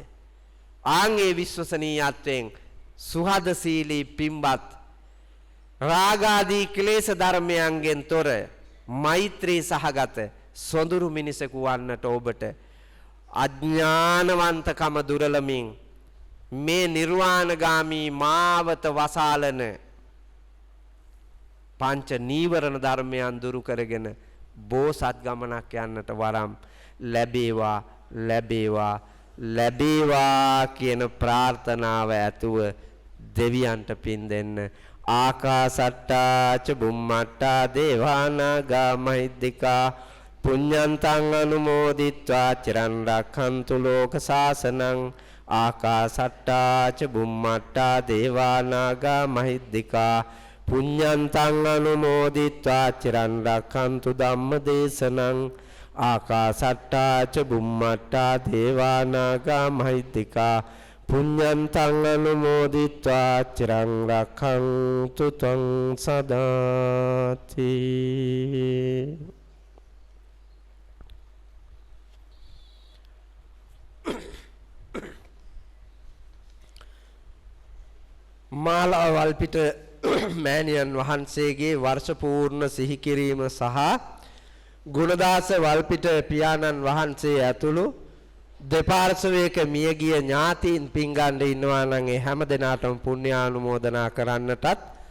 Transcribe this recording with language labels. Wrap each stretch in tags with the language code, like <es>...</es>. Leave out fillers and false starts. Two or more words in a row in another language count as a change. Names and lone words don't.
<si>ආන්ගේ විශ්වසනීයත්වයෙන් සුහදශීලී පින්වත් රාගාදී ක්ලේශ ධර්මයන්ගෙන් තොර මෛත්‍රී සහගත සොඳුරු මිනිසෙකු වන්නට ඔබට අඥානවන්තකම දුරලමින් මේ නිර්වාණගාමී මාවත වසාලන පංච නීවරණ ධර්මයන් දුරු කරගෙන බෝසත් ගමනක් යන්නට වරම් ලැබේවා ලැබේවා ලැබේවා කියන ප්‍රාර්ථනාව ඇතුව දෙවියන්ට පින් දෙන්න.</si> <pi>ආකාසට්ටා ච බුම්මට්ටා දේවානාගා මහිද්దికා පුඤ්ඤන්තං අනුමෝදිත්වා චිරන් රක්ඛන්තු ලෝක සාසනං. ආකාසට්ටා ච බුම්මට්ටා දේවානාගා මහිද්దికා පුඤ්ඤන්තං අනුමෝදිත්වා චිරන් රක්ඛන්තු ධම්ම දේශනං. ආකාසට්ටා ච බුම්මට්ටා දේවානාගා මහිද්దికා පුඤ්ඤන්තං අනුමෝදිත්වා චිරං රක්ඛන්තු ත්වං සදාති.</pi> <si>මාලා වල්පිට මෑණියන් වහන්සේගේ වර්ෂ පූර්ණ සිහි කිරීම සහ ගුණදාස වල්පිට පියාණන් වහන්සේ ඇතුළු දෙපාර්ශවයක මියගිය ඥාතීන් පින්ගන්න ඉන්නවා නම් ඒ හැම දිනාටම පුණ්‍යානුමෝදනා කරන්නටත්</si>